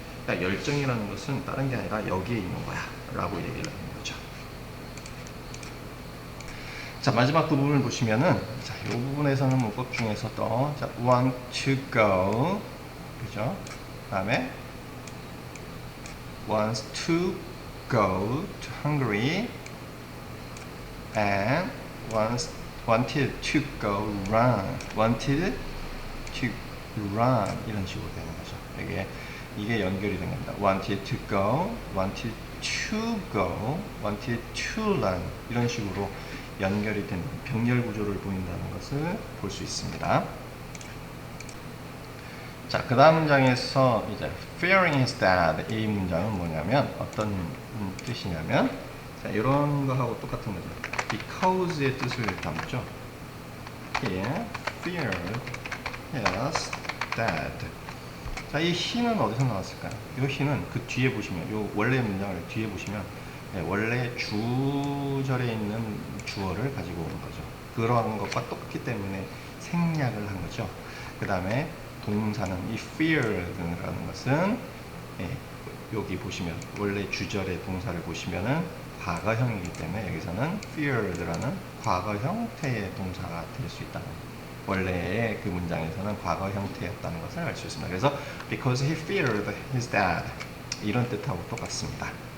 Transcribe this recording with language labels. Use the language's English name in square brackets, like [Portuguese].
[Korean] 그러니까 열정이라는 것은 다른 게 아니라 여기에 있는 거야 라고 얘기를 하는 거죠. 자, 마지막 부분을 보시면은 자, 이 부분에서는 문법 중에서도 자, [English] want to go [Korean] 그죠? 그 다음에 [English] wants to go to Hungary and wanted to go wanted to run [Korean] 이런 식으로 되는 거죠. 이게 연결이 된 겁니다. [English] wanted to go, wanted to go, wanted to run [Korean] 이런 식으로 연결이 된 병렬 구조를 보인다는 것을 볼 수 있습니다. 자, 그 다음 문장에서 이제 [English] fearing his dad. [Korean] 이 문장은 뭐냐면 어떤 뜻이냐면 자, 이런 거하고 똑같은 거죠. because의 뜻을 담죠. [English] He feared his dad. [Korean] 자, 이 he는 어디서 나왔을까요? 이 he는 그 뒤에 보시면, 요 원래 문장을 뒤에 보시면 원래 주절에 있는 주어를 가지고 오는 거죠. 그러한 것과 똑같기 때문에 생략을 한 거죠. 그 다음에 동사는 이 feared라는 것은 여기 보시면 원래 주절의 동사를 보시면은 과거형이기 때문에 여기서는 feared라는 과거 형태의 동사가 될 수 있다는 원래의 그 문장에서는 과거 형태였다는 것을 알 수 있습니다. 그래서 [English] because he feared his dad [Korean] 이런 뜻하고 똑같습니다.